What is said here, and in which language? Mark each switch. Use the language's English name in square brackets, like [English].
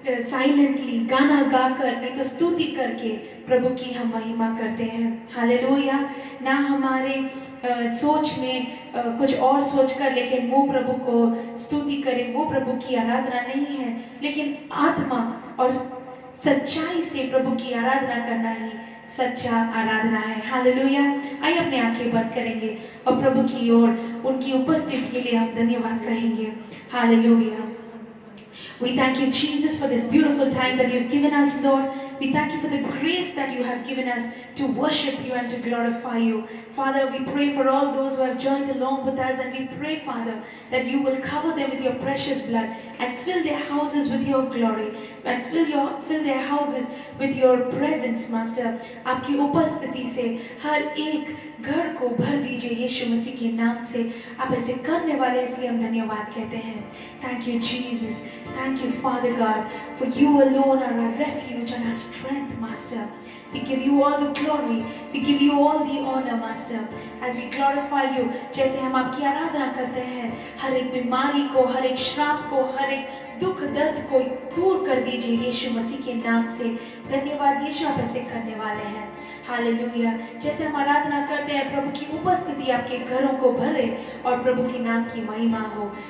[Hindi] Silently गाना गाकर नहीं तो स्तुति करके प्रभु की हम महिमा करते हैं हालेलुया ना हमारे सोच में कुछ और सोचकर लेकिन वो प्रभु को स्तुति करें वो प्रभु की आराधना नहीं है लेकिन आत्मा और सच्चाई से प्रभु की आराधना करना ही सच्चा आराधना है हालेलुया आइए अपने आंखें बंद करेंगे और प्रभु की ओर उनकी उपस्थिति के लिए हम धन्यवाद कहेंगे hallelujah [English] We thank you, Jesus, for this beautiful time that you've given us, Lord. We thank you for the grace that you have given us to worship you and to glorify you. Father, we pray for all those who have joined along with us, and we pray, Father, that you will cover them with your precious blood and fill their houses with your glory and fill their houses with your presence, Master. [Hindi] आपकी उपस्थिति से हर एक घर को भर दीजिए यीशु मसीह के नाम से। आप ऐसे करने वाले, इसलिए हम धन्यवाद कहते हैं। [English] Thank you, Jesus. Thank you, Father God, for you alone are our refuge and our strength, Master. We give you all the glory. We give you all the honor, Master. As we glorify you, [Hindi] जैसे हम आपकी आराधना करते हैं, हर एक बीमारी को, हर एक श्राप को, हर एक दुख दर्द को दूर कर दीजिए यीशु मसीह के नाम से। धन्यवाद यीशु, आप ऐसे करने वाले हैं। हालेलुया। जैसे हम आराधना करते हैं, प्रभु की उपस्थिति आपके घरों को भरे और प्रभु के नाम की महिमा हो।